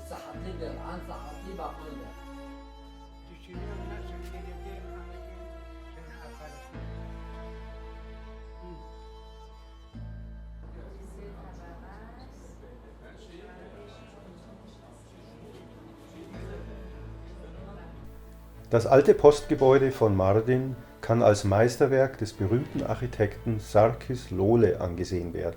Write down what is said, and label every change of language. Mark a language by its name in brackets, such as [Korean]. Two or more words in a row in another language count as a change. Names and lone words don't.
[Turkish] Sıhhatlidir, an sıhhatli bakımdır. Düşünüyorum nasıl geleceğim anlayayım. Seni atarım. [German] Das alte Postgebäude von Mardin kann als Meisterwerk des berühmten Architekten Sarkis Lole angesehen werden.